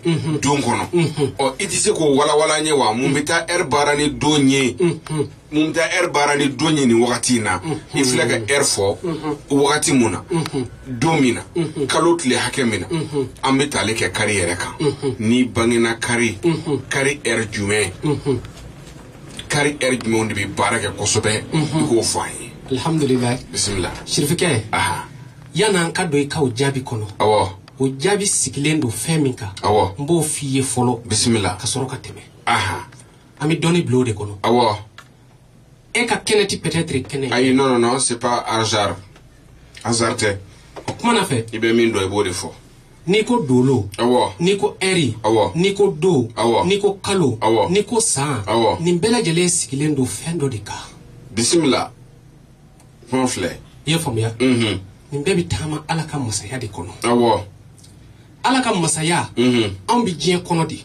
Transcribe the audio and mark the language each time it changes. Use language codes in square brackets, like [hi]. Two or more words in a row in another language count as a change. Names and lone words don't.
[bm] don kɔnɔ i tɛ se k'o walawala ɲɛ wa mun bɛ taa ɛri baara ni don ye mun bɛ taa ɛri baara ni don ye nin wagati in na i filɛ ka ɛri fɔ wagati mun na don min na kalo tile hakɛ min na an bɛ taali kɛ kari yɛrɛ kan ni bangena kari ɛri jumɛn kari ɛri jumɛnw de bɛ baara kɛ kosɛbɛ i k'o fɔ an ye alhamdulillah bisimila sirifikɛ yan'an ka don i ka o jaabi kɔnɔ o jaabi sigilen don fɛn min kan n b'o f'i ye fɔlɔ bisimila ka sɔrɔ ka tɛmɛ an bɛ dɔnni bila o de kɔnɔ e ka kɛnɛ ti peut-être kɛnɛ [fr] ayi non c'est pas hasard tɛ [bm] o kumana fɛ i bɛ min dɔn i b'o de fɔ n'i ko dolo n'i ko ɛri n'i ko don n'i ko kalo n'i ko san nin bɛɛ lajɛlen sigilen don fɛn dɔ de kan bisimila fɛn filɛ i ye faamuya nin bɛɛ bɛ taama ala ka masaya de kɔnɔ ala ka masaya an bi diɲɛ kɔnɔ de